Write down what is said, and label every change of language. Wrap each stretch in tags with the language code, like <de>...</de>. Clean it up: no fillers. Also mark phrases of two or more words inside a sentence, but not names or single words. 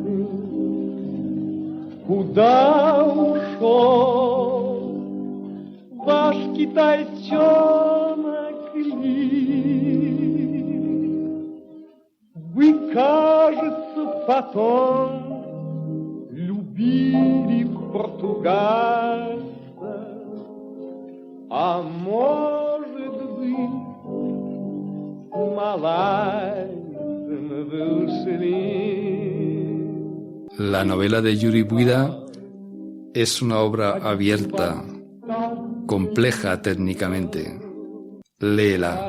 <ru>куда ушел ваш китайчонок Ли? Вы, кажется, потом любили португальца, а может быть,</ru> <es>La novela de Yuri Buida es una obra abierta, compleja técnicamente. Léela.</es>